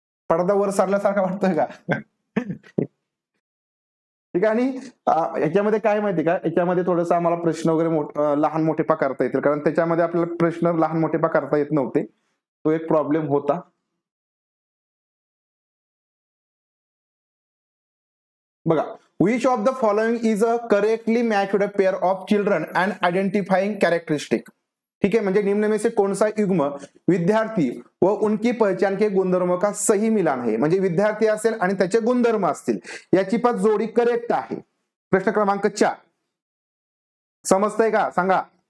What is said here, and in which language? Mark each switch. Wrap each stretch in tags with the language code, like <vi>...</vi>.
<mr>पडदा वर सारल्यासारखं वाटतंय का? ठीक आहे. आणि याच्यामध्ये काय माहिती का, याच्यामध्ये थोडंसं आम्हाला प्रश्न वगैरे लहान मोठे करता येतील, कारण त्याच्यामध्ये आपल्याला प्रश्न लहान मोठे करता येत नव्हते, तो एक प्रॉब्लेम होता.</mr> <en>बघा, which of the following is a correctly matched pair of children and identifying characteristic?</en> <hi>ठीक है, म्हणजे निम्न में से कौन सा युग्म विद्यार्थी व उनकी पहचान के गुणधर्मों का सही मिलान है,</hi> <mr>म्हणजे विद्यार्थी असेल आणि त्याचे गुणधर्म असतील याची पण जोडी करेक्ट आहे. प्रश्न क्रमांक 4 समजतंय का सांगा.</mr>